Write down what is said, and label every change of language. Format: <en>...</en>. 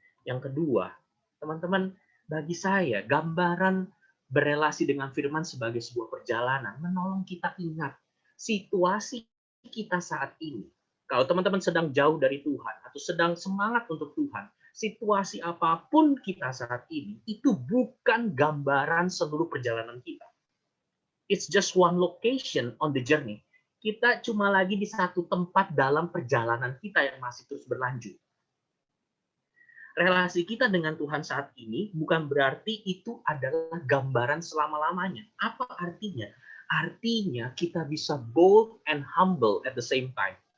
<id>Yang kedua, teman-teman, bagi saya gambaran berelasi dengan firman sebagai sebuah perjalanan menolong kita ingat situasi kita saat ini. Kalau teman-teman sedang jauh dari Tuhan atau sedang semangat untuk Tuhan, situasi apapun kita saat ini itu bukan gambaran seluruh perjalanan kita.</id> <en>It's just one location on the journey.</en> <id>Kita cuma lagi di satu tempat dalam perjalanan kita yang masih terus berlanjut. Relasi kita dengan Tuhan saat ini bukan berarti itu adalah gambaran selama-lamanya. Apa artinya? Artinya kita bisa</id> <en>bold and humble at the same time.</en>